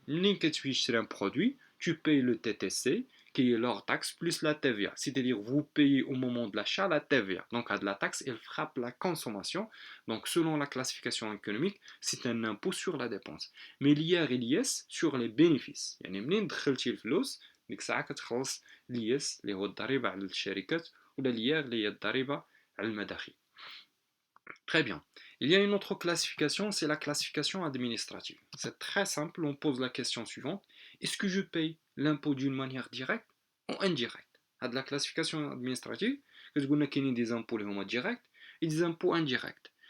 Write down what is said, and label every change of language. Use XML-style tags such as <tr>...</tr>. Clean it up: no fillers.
<ar>ملي كتمشي تشري</ar> <fr>un produit, tu payes le TTC qui est leur taxe plus la TVA. C'est-à-dire vous payez au moment de l'achat la TVA. Donc la taxe, elle frappe la consommation. Donc selon la classification économique, c'est un impôt sur la dépense. Mais l'IR et l'IS sur les bénéfices.</fr> <ar>يعني منين دخلتي الفلوس ديك الساعة كتخلص l'IS اللي هو الضريبة على الشركات ولا l'IR اللي هي الضريبة على المداخيل.</ar> <fr>Très bien. Il y a une autre classification, c'est la classification administrative. C'est très simple, on pose la question suivante. Est-ce que je paye l'impôt d'une manière directe ou indirecte? À de la classification administrative, que vous avez des impôts directs et des impôts indirects.</fr>